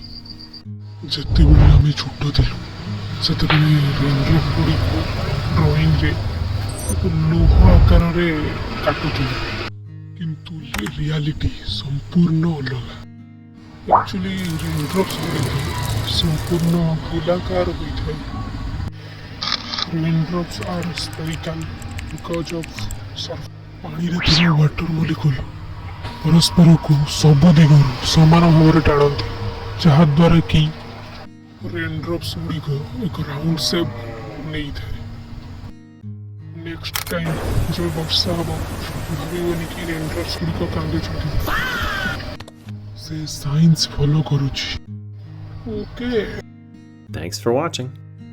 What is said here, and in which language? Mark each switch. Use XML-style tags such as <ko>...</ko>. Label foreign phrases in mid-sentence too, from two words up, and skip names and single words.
<or>ଯେତେବେଳେ ଆମେ ଛୋଟ ଥିଲୁ ସେତେବେଳେ ରେନ୍‌ଡ୍ରପ୍ ଗୁଡ଼ିକୁ ଡ୍ରଇଂରେ ଲୁହ ଆକାରରେ କାଟୁଥିଲୁ, କିନ୍ତୁ ରିଆଲିଟି ସମ୍ପୂର୍ଣ୍ଣ ଅଲଗା।</or> <en>actually raindrops</en> <or>ଗୁଡ଼ିକ ସମ୍ପୂର୍ଣ୍ଣ ଗୋଲାକାର ହୋଇଥାଏ।</or> <en>Raindrops are spherical because of surface.</en> <or>ପାଣିରେ ଥିବା</or> <en>water molecule</en> <or>ପରସ୍ପରକୁ ସବୁ ଦିଗରୁ ସମାନ ଭାବରେ ଟାଣନ୍ତି, ଯାହାଦ୍ୱାରା କି ରେନ୍‌ଡ୍ରପ୍ସ ଗୁଡ଼ିକ ଏକ</or> <en>round shape</en> <or>ନେଇଥାଏ।</or> <en>next time</en> <or>ଯେବେ ବର୍ଷା ହେବ, ଭାବିବନି କି ରେନ୍‌ଡ୍ରପ୍ସ ଗୁଡ଼ିକ କାନ୍ଦୁଛନ୍ତି। ସେ</or> <en>science follow</en> <or>କରୁଛି। ଓକେ।</or> <en>Thanks for watching.</en>